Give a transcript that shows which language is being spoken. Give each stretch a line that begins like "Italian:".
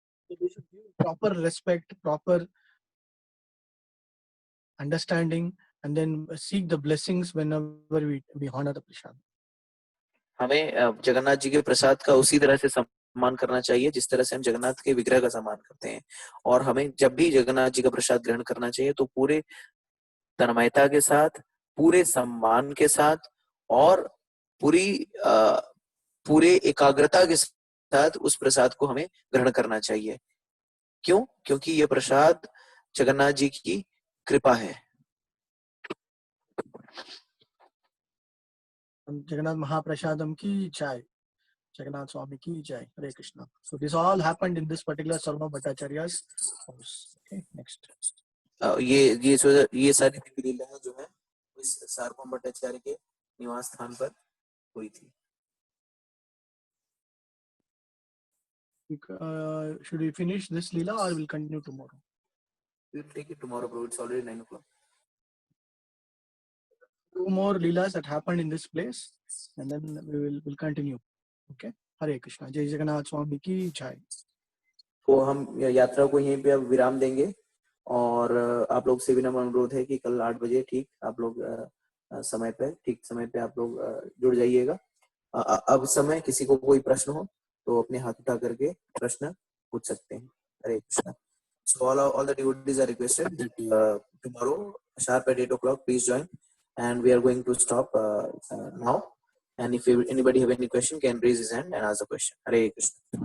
English: So we should give proper respect, proper understanding, and then seek the blessings whenever we honor the prasad.
Hindi: हमें जगन्नाथ जी के प्रसाद का उसी तरह से सम्मान करना चाहिए जिस तरह से हम जगन्नाथ के विग्रह का सम्मान करते हैं, और हमें जब भी जगन्नाथ जी का प्रसाद ग्रहण करना चाहिए तो पूरे तन्मयता के साथ, पूरे सम्मान के साथ और पूरे एकाग्रता के साथ उस प्रसाद को हमें ग्रहण करना चाहिए। क्यों? क्योंकि ये प्रसाद जगन्नाथ जी की कृपा है। Jagannath Mahaprasadam ki jai. Jagannath Swami ki jai. Hare Krishna.
English: So this all happened in this particular Sarva Bhattacharya's house. Okay, next.
Hindi: ये सारी दिव्य लीलाएं जो है इस सार्वभौम भट्टाचार्य के निवास स्थान पर हुई थी।
English: Should we finish this lila or we'll continue tomorrow? We'll take it tomorrow, bro. It's already 9 o'clock. 2 more leelas that happened in this place, and then we'll continue.
Hindi: Okay. Hare Krishna. Jai Jagannath Swami ki jai. तो हम यात्रा को यहीं पे अब विराम देंगे, और आप लोग से विनम्र अनुरोध है कि कल 8 बजे ठीक आप लोग ठीक समय पे आप लोग जुड़ जाइएगा। अब समय किसी को कोई प्रश्न हो तो अपने हाथ उठा करके प्रश्न पूछ सकते हैं। हरे Krishna.
English: So all the devotees are requested that tomorrow sharp at 8 o'clock please join, and we are going to stop now, and if anybody have any question can raise his hand and ask the question.
Hindi: Hare Krishna.